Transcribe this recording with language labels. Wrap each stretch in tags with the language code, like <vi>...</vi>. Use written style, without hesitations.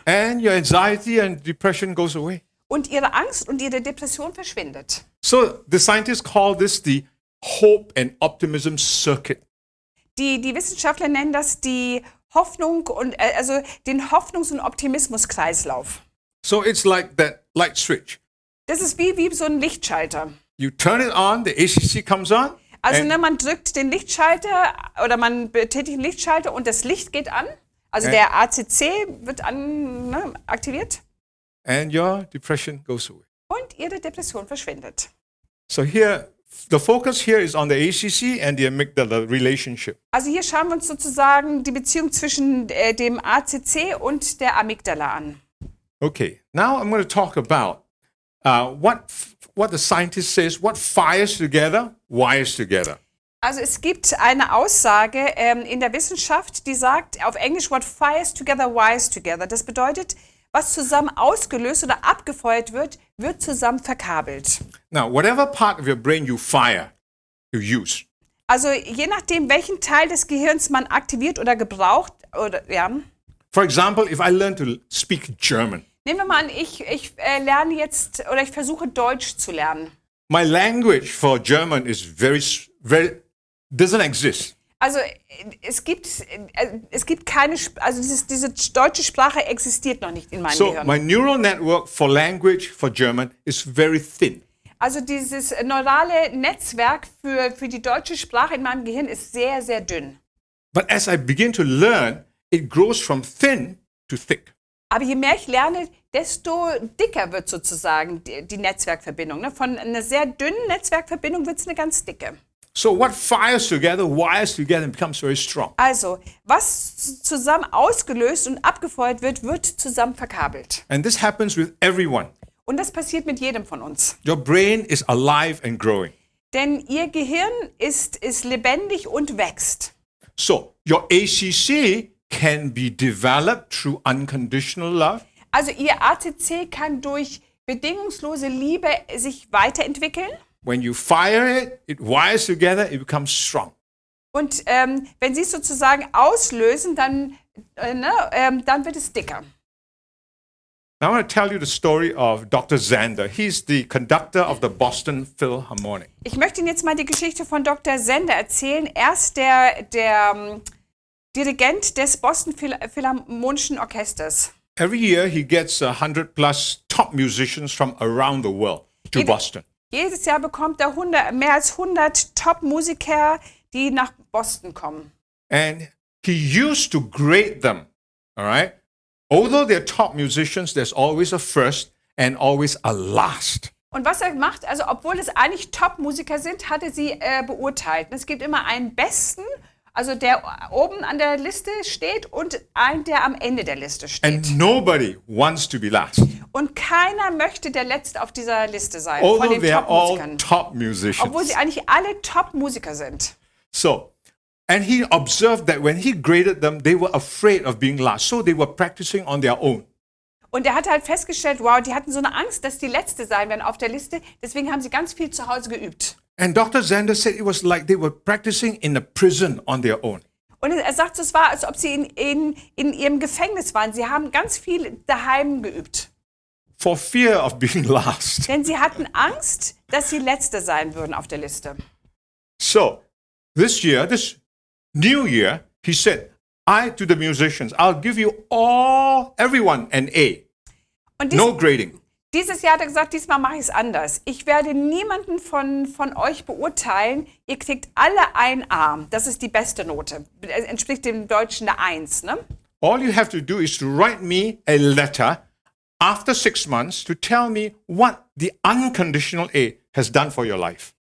<en>And your anxiety and depression goes away.</en> <de>Und Ihre Angst und Ihre Depression verschwindet.</de> <en>So the scientists call this the hope and optimism circuit.</en> <de>Die Wissenschaftler nennen das die Hoffnung und also den Hoffnungs- und Optimismuskreislauf.</de> <en>So it's like that light switch.</en> <de>Das ist wie so ein Lichtschalter.</de> <en>You turn it on, the ACC comes on,</en> <de>Also</de> <en>and,</en> <de>man drückt den Lichtschalter oder man betätigt den Lichtschalter und das Licht geht an. Also der ACC wird aktiviert</de> <en>and your depression goes away.</en> <de>und Ihre Depression verschwindet.</de> <en>So here, the focus here is on the ACC and the amygdala relationship.</en> <de>Also hier schauen wir uns sozusagen die Beziehung zwischen dem ACC und der Amygdala an.</de> <en>Okay, now I'm going to talk about what the scientist says, what fires together, wires together.</en> <de>Also es gibt eine Aussage in der Wissenschaft, die sagt auf Englisch,</de> <en>what fires together, wires together.</en> <de>Das bedeutet, was zusammen ausgelöst oder abgefeuert wird, wird zusammen verkabelt.</de> <en>Now, whatever part of your brain you fire, you use.</en> <de>Also je nachdem, welchen Teil des Gehirns man aktiviert oder gebraucht, oder ja.</de> <en>For example, if I learn to speak German,</en> <de>Nehmen wir mal an, ich lerne jetzt oder ich versuche Deutsch zu lernen.</de> <en>my language for German is very doesn't exist.</en> <de>Also es gibt keine, also diese deutsche Sprache existiert noch nicht in meinem</de> <en>So</en> <de>Gehirn.</de> <en>my neural network for language for German is very thin.</en> <de>Also dieses neurale Netzwerk für die deutsche Sprache in meinem Gehirn ist sehr, sehr dünn.</de> <en>But as I begin to learn, it grows from thin to thick.</en> <de>Aber je mehr ich lerne, desto dicker wird sozusagen die Netzwerkverbindung. Ne? Von einer sehr dünnen Netzwerkverbindung wird es eine ganz dicke.</de> <en>So what fires together, wires together, and becomes very strong.</en> <de>Also, was zusammen ausgelöst und abgefeuert wird, wird zusammen verkabelt.</de> <en>And this happens with everyone.</en> <de>Und das passiert mit jedem von uns.</de> <en>Your brain is alive and growing.</en> <de>Denn ihr Gehirn ist lebendig und wächst.</de> <en>So your ACC can be developed through unconditional love.</en> <de>Also ihr ACC kann durch bedingungslose Liebe sich weiterentwickeln.</de> <en>When you fire it, it wires together, it becomes strong.</en> <de>Und wenn sie es sozusagen auslösen, dann wird es dicker.</de> <en>Now I want to tell you the story of Dr. Zander. He's the conductor of the Boston Philharmonic.</en> <de>Ich möchte Ihnen jetzt mal die Geschichte von Dr. Zander erzählen. Er ist der Dirigent des Boston Philharmonischen Orchesters.</de> <en>Every year he gets 100 plus top musicians from around the world to Boston.</en> <de>Jedes Jahr bekommt er mehr als 100 Top-Musiker, die nach Boston kommen.</de> <en>And he used to grade them, all right? Although they're top musicians, there's always a first and always a last.</en> <de>Und was er macht, also obwohl es eigentlich Top-Musiker sind, hat er sie beurteilt. Es gibt immer einen Besten, also der oben an der Liste steht und einen, der am Ende der Liste steht.</de> <en>And nobody wants to be last.</en> <de>Und keiner möchte der Letzte auf dieser Liste sein, von</de> <en>Although</en> <de>den</de> <en>they are all</en> <de>Top-Musikern.</de> <en>top musicians.</en> <de>Obwohl sie eigentlich alle Top-Musiker sind.</de> <en>So, and he observed that when he graded them, they were afraid of being last. So they were practicing on their own.</en> <de>Und er hat halt festgestellt, wow, die hatten so eine Angst, dass die Letzte sein werden auf der Liste. Deswegen haben sie ganz viel zu Hause geübt.</de> <en>And Dr. Zander said it was like they were practicing in a prison on their own.</en> <de>Und er sagt, es war, als ob sie in ihrem Gefängnis waren. Sie haben ganz viel daheim geübt.</de> <en>For fear of being last.</en> <de>Denn sie hatten Angst, dass sie Letzte sein würden auf der Liste.</de> <en>So, this new year, he said, to the musicians, I'll give you everyone an A.</en> <de>Und</de> <en>No grading.</en> <de>dieses Jahr hat er gesagt, diesmal mache ich es anders. Ich werde niemanden von euch beurteilen. Ihr kriegt alle ein A. Das ist die beste Note. Entspricht dem Deutschen eine 1. Ne?</de> <en>All you have to do is to write me a letter after 6 months to tell me what the unconditional A has done for your life.</en>